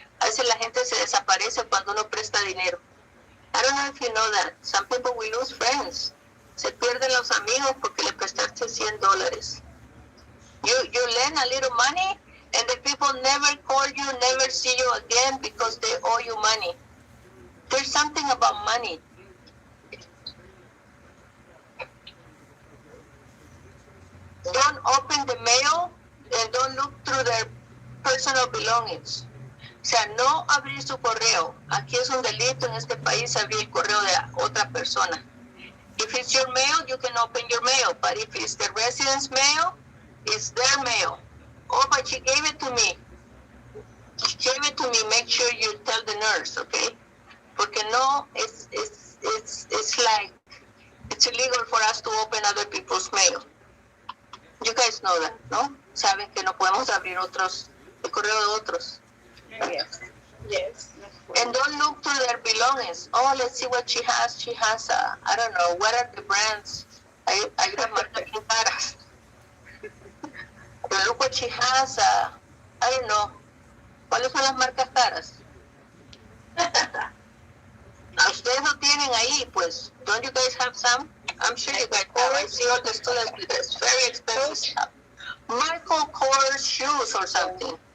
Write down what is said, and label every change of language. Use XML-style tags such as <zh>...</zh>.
<es>A veces la gente se desaparece cuando uno presta dinero.</es> <en>I don't know if you know that. Some people will lose friends.</en> <es>Se pierden los amigos porque le prestaste $100.</es> <en>You lend a little money And the people never call you, never see you again because they owe you money. There's something about money. Don't open the mail and don't look through their personal belongings.</en> <es>O sea, no abrir su correo. Aquí es un delito en este país abrir el correo de otra persona.</es> <en>If it's your mail, you can open your mail. But if it's the resident's mail, it's their mail. Oh, but she gave it to me. She gave it to me. Make sure you tell the nurse, okay?</en> <es>Porque no,</es> <en>it's like, it's illegal for us to open other people's mail. You guys know that, ¿no?</en> <es>Saben que no podemos abrir el correo de otros.</es> <en>Yes. Yes. And don't look through their belongings. Oh, let's see what she has. She has I don't know, what are the brands?</en> <es>Hay unas marcas bien caras.</es> <en>But look what she has. I don't know.</en> <es>¿Cuáles son las marcas caras? Ustedes lo tienen ahí, pues.</es> <en>Don't you guys have some? I'm sure you guys have. I see all the students with this very expensive stuff. Michael Kors shoes or something.</en>